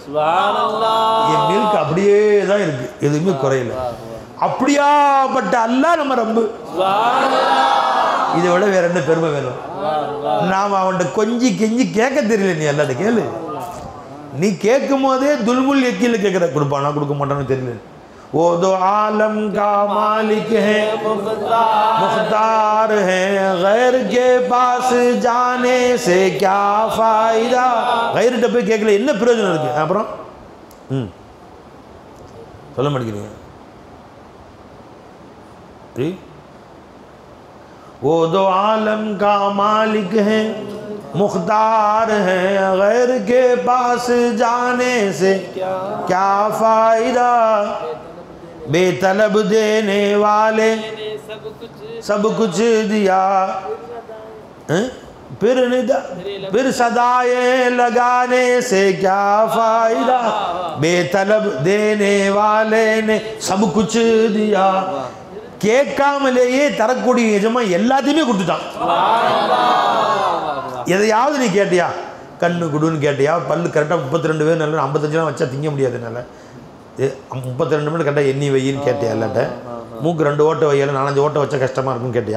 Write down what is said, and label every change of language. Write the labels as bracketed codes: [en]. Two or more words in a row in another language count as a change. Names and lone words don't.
[ta] என் மில்க் அப்படியே தான் இருக்கு, எதுவுமே குறையல. அப்படியாப்பட்ட அல்லாஹ் நம்ம ரப்பு. இதை விட வேற என்ன பெருமை வேணும்? நாம் அவன்கிட்ட கொஞ்சி கெஞ்சி கேட்க தெரியல. நீ அல்லாட்ட கேளு. நீ கேட்கும் போதே துல்முல் யக்கீல கேட்குற, கொடுப்பானா கொடுக்க மாட்டான்னு தெரியல. [ur] وہ دو عالم کا مالک ہے، مختار ہے، غیر کے پاس جانے سے کیا فائدہ. غیر پے [ta] கேட்கல என்ன பிரயோஜனம் இருக்கு? அப்புறம் சொல்ல மாட்டேங்கிறீங்க. [ur] وہ دو عالم کا مالک ہے، مختار ہے، غیر کے پاس جانے سے کیا فائدہ. بےطلب دینے والے سب کچھ دیا، پھر صدائے لگانے سے کیا فائدہ. بےطلب دینے والے نے سب کچھ دیا. [ta] கேட்காமலேயே தரக்கூடிய எஜமா எல்லாத்தையுமே கொடுத்துட்டான். எதையாவது நீ கேட்டியா? கண்ணு குடுன்னு கேட்டியா? பல்லு கரெக்டாக 32 பேர் நல்ல 55 வச்சா திங்க முடியாதுனால 32 மணி கரெக்டாக எண்ணி வையின்னு கேட்டியா? இல்லாட்ட மூக்கு 2 ஓட்டை வையல 4-5 ஓட்டை வச்சா கஷ்டமாக இருக்குன்னு கேட்டியா?